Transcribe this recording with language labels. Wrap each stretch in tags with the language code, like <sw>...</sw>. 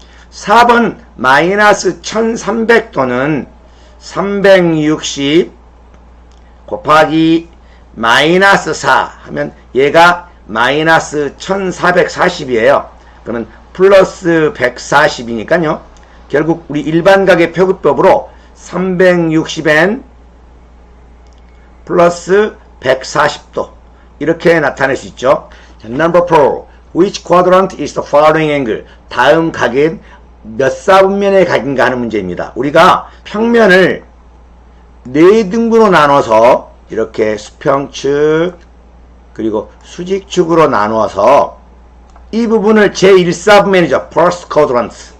<ko>4번 마이너스 1300도는 360 곱하기 마이너스 4 하면 얘가 마이너스 1440이에요. 그러면 플러스 140이니까요. 결국 우리 일반각의 표기법으로 360n 플러스 140도 이렇게 나타낼 수 있죠.</ko> <en>Number 4. Which quadrant is the following angle?</en> <ko>다음 각은 몇 사분면의 각인가 하는 문제입니다. 우리가 평면을 4등분으로 나눠서 이렇게 수평축 그리고 수직축으로 나누어서 이 부분을 제1사분면이죠.</ko> <en>First quadrant</en>